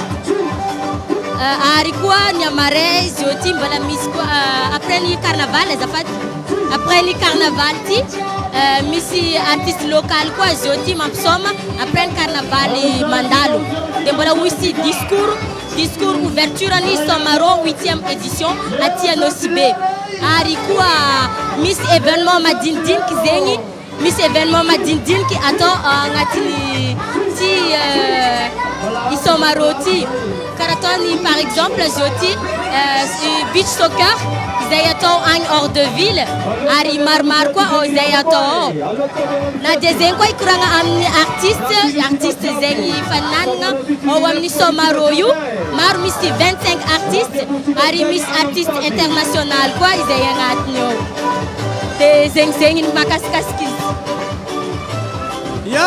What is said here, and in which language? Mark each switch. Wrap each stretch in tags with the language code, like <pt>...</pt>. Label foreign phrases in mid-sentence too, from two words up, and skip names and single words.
<mg>ary koa ny amaray jeudi mbola misy koa après ny carnaval azafady après ny carnaval ty misy</mg> <fr>artiste local</fr> <mg>koa jeudi mampisoma après ny carnaval mandalo dia mbola misy</mg> <fr>discours ouverture</fr> <mg>ny Somaro</mg> <fr>8e édition</fr> <mg>aty Nosy Be ary koa misy événement madinidiniky zegny misy événement madinidiniky atao agnatiny ty Somaro ty karaha ataony</mg> <fr>par exemple</fr> <mg>jeudi</mg> <en>beach soccer</en> <mg>izay atao agny</mg> <fr>hors de ville</fr> <mg>ary maromaro koa izay atao na dia zegny koa ikoragna amin'ny artiste zegny fananana ao amin'ny Somaro io maro misy 25 artistes ary misy</mg> <fr>artiste international</fr> <mg>koa izay agnatiny ao dia zegny makasikasiky izy</mg>